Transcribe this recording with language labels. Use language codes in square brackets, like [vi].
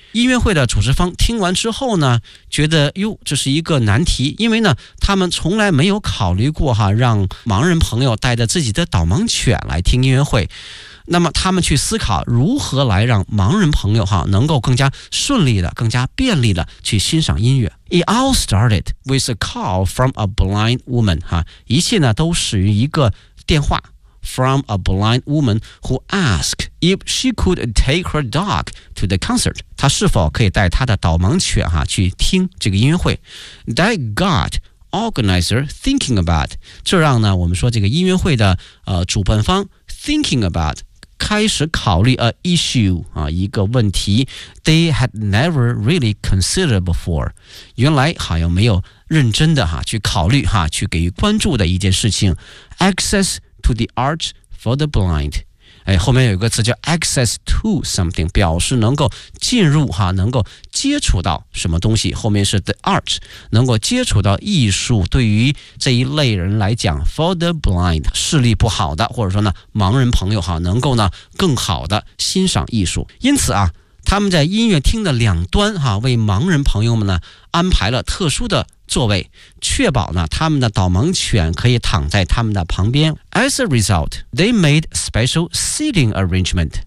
[zh] 音乐会的主持方听完之后呢，觉得哟，这是一个难题，因为呢，他们从来没有考虑过哈，让盲人朋友带着自己的导盲犬来听音乐会。那么他们去思考如何来让盲人朋友哈能够更加顺利的、更加便利的去欣赏音乐。 [en] It all started with a call from a blind woman. [zh] 哈，一切呢都始于一个电话。 [en] From a blind woman who asked if she could take her dog to the concert. [zh] 她是否可以带她的导盲犬哈去听这个音乐会。 [en] That got organizer thinking about. [zh] 这让呢我们说这个音乐会的主办方 [en] thinking about. [zh] 开始考虑 [en] a issue [zh] 啊，一个问题 [en] they had never really considered before， [zh] 原来好像没有认真的哈去考虑哈去给予关注的一件事情 [en] access to the arts for the blind， [zh] 哎，后面有一个词叫 [en] access to something， [zh] 表示能够进入哈，能够接触到什么东西，后面是 [en] the arts， [zh] 能够接触到艺术，对于这一类人来讲 [en] for the blind， [zh] 视力不好的或者说呢盲人朋友哈，能够呢更好的欣赏艺术。因此啊，他们在音乐厅的两端哈，为盲人朋友们呢安排了特殊的座位，确保呢他们的导盲犬可以躺在他们的旁边。 [en] As a result they made special seating arrangement。